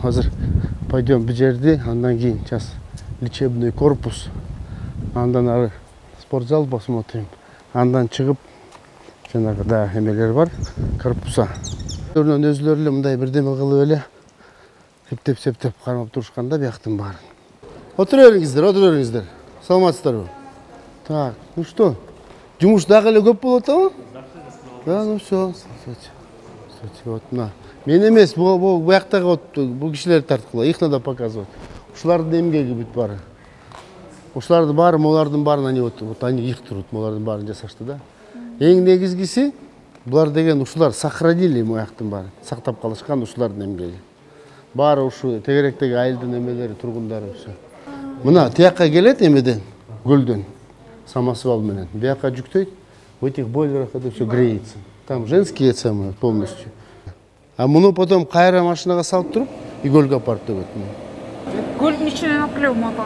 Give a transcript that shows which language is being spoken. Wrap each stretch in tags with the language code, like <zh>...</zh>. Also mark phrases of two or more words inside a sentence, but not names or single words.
<ky>азыр пойдем бу жерди, андан кийин</ky> <ru>сейчас лечебный корпус,</ru> <ky>андан ары спортзал посмотрим, андан чыгып жанагы да эмелер бар, корпуса. Өзлөрү эле мындай бирдеме кылып эле септеп кармап турушканда бияктын баарын. Отура бериңиздер. Саламатсыздарбы?</ky> <ru>Так, ну что?</ru> <ky>Жумуш дагы эле көп болуп атабы?</ky> <ru>Да, ну все. Вот на.</ru> <ky>Мен эмес, бу бияктагы вот бу кишилер тарткыла,</ky> <ru>их надо показывать.</ru> <ky>Ушулардын эмгеги бүт баары. Ушулардын баары, молардын баарын</ky> <ru>они вот они их</ru> <ky>турут, молардын баарын жасашты да. Эң негизгиси булар деген ушулар сохранили мояктын баарын, сактап калышкан ушулардын эмгеги. Баары ушу тегеректеги айылдын эмелери, тургундары все. Мына тиякка келет эмеден, көлдөн, самосвал менен. Бияка жүктөйт,</ky> <ru>в этих бойлерах это все греется. Там женские самые полностью.</ru> <ky>А муну потом кайра машинага салып туруп, и көлгө апарып төгөт. Көлдүн ичинен алып келеби мотор?</ky>